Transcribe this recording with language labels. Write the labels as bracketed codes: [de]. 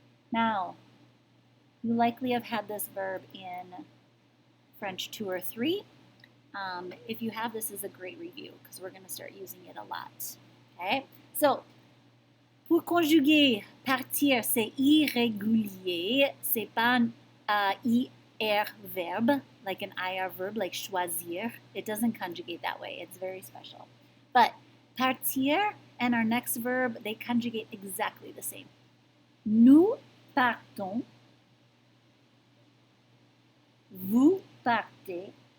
[en] Now, you likely have had this verb in French 2 or 3. If you have, this is a great review because we're going to start using it a lot. Okay? [fr] So, pour conjuguer partir, c'est irrégulier. C'est pas un [en] IR verb, like an IR verb, like choisir. It doesn't conjugate that way. It's very special. But partir and our next verb, they conjugate exactly the same. [fr] Nous partons. Vous partez.